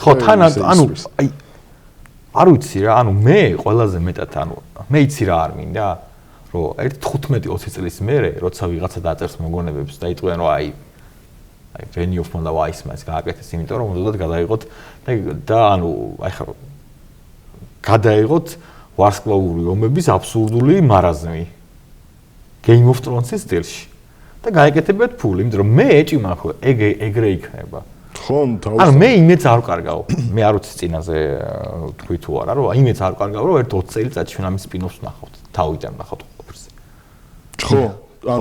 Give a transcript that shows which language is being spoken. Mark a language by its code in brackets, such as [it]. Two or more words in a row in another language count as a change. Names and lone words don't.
[ka] ხო, თან ანუ აი არ ვიცი რა, ანუ მე ყველაზე მეტად ანუ მე იცი რა არ მინდა, რომ ერთ 15-20 წლის მერე, როცა ვიღაცა დაწერს მოგონებებს და იტყვიან რომ აი ვენიოფმა და ვაისმანს გააკეთეს, იმიტომ რომ უნდათ გადაიღოთ და ანუ აი ხა გადაიღოთ ვარსკვლავური ომების აბსურდული მარაზმი. Game of Thrones-ის სტილში. და გაეკეთებიათ ფული, იმიტომ რომ მე ეჭიმა ხო ეგრე იქნება. ხო, ანუ მე იმეც არ ვკარგავ. მე არ ვიცი წინაზე თქვი თუ არა, რომ იმეც არ ვკარგავ, რომ ერთ 20 წელიწადში ჩვენ ამის სპინოფს ვნახავთ. თავიდან ვნახავთ ყველაფერს. ხო, ანუ